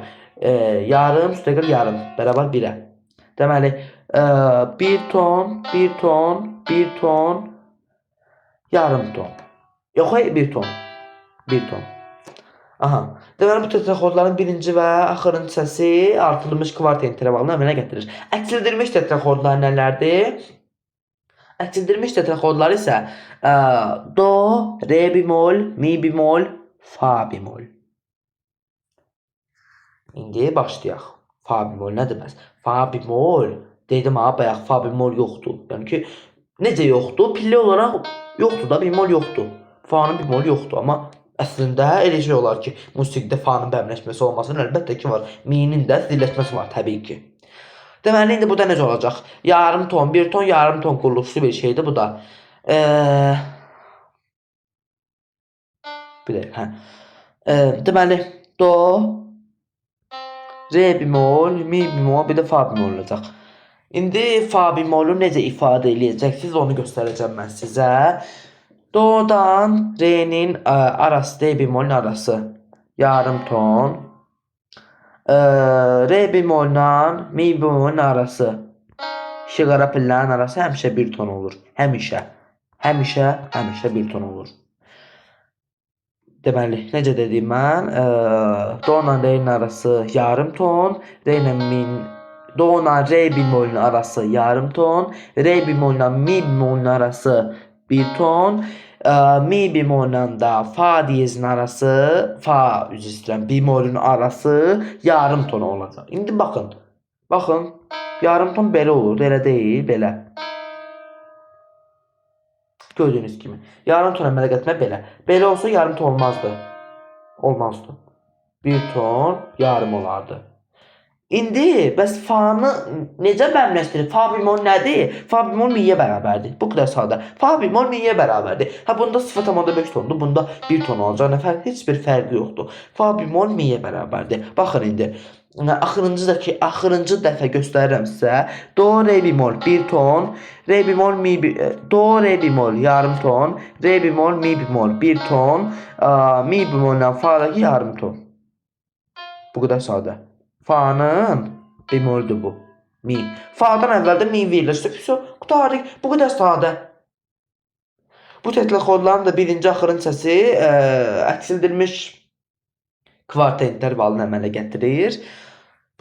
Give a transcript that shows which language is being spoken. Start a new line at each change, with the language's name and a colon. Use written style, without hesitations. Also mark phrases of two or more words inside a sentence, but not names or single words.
Azerbaijani: Yarım üstəgəl yarım. Bərabər 1'ə. Deməli, 1 ton, 1 ton, 1 ton, yarım ton. Yox, 1 ton. 1 ton. Aha. Deməli, bu tetraxordların birinci və axırıncı hissəsi artırılmış kvarta intervalını əmələ gətirir. Əksildilmiş tetraxordlar nələrdir? Əksildilmiş tetraxordlar isə do, re bemol, mi bemol, fa bemol. İndi başlayaq. Fa bemol nə deməz? Fa bemol, dedim ha, bayaq fa bemol yoxdur. Yəni ki, necə yoxdur? Pilli olaraq yoxdur da, bemol yoxdur. Fa'nın bemol yoxdur, amma əslində elə şey olar ki, musiqidə fa'nın bəmləşməsi olmasın, əlbəttə ki var. Mi'nin də zilləşməsi var, təbii ki. Deməli, indi burada necə olacaq? Yarım ton, 1 ton, yarım ton quruluşlu bir şeydir bu da. Bir dəqiqə, hə. Deməli, do, re bemol, mi bemol, bir də fa bemol olacaq. İndi fa bemolu necə ifadə eləyəcəksiniz, onu göstərəcəm mən sizə. Do'dan re'nin arası, re bemolün arası yarım ton. Re bemoldan mi bemolün arası, şi qara pillərin arası həmişə 1 ton olur. Həmişə. Həmişə 1 ton olur. Deməli, necə dedim mən? Do ilə re'nin arası yarım ton. Do ilə re bemolün arası yarım ton. Re bemollə mi bemolün arası 1 ton. Mi bemollə də fa diyezin arası, fa üzr istəyirəm, bemolün arası yarım ton olacaq. İndi baxın. Baxın. Yarım ton belə olur, elə deyil, belə. Gördüyünüz kimi. Yarım ton əmələ gətirmək belə. Belə olsa yarım ton olmazdı. Olmazdı. 1 ton yarım olardı. İndi bəs fa'nı necə bəmləşdirir? Fa bemol nədir? Fa bemol mi'yə bərabərdir. Bu qədər sadə. Fa bemol mi'yə bərabərdir. Hə, bunda 0,5 tondur, bunda 1 ton olacaq. Nə fərq? Heç bir fərqi yoxdur. Fa bemol mi'yə bərabərdir. Baxın indi. Axırıncı dəfə göstərirəm sizə. Do, re bemol 1 ton. Re bemol, mi do, re bemol yarım ton. Re bemol, mi bemol 1 ton. Mi bemolla fa'dakı yarım ton. Bu qədər sadə. Fa'nın bemolüdür bu. Mi. Fa'dan əvvəldə mi verilir. Qutarıq. Bu qədər sadə. Bu tetraxordların da birinci axırıncı hissəsi əksildilmiş kvarta intervalını əmələ gətirir.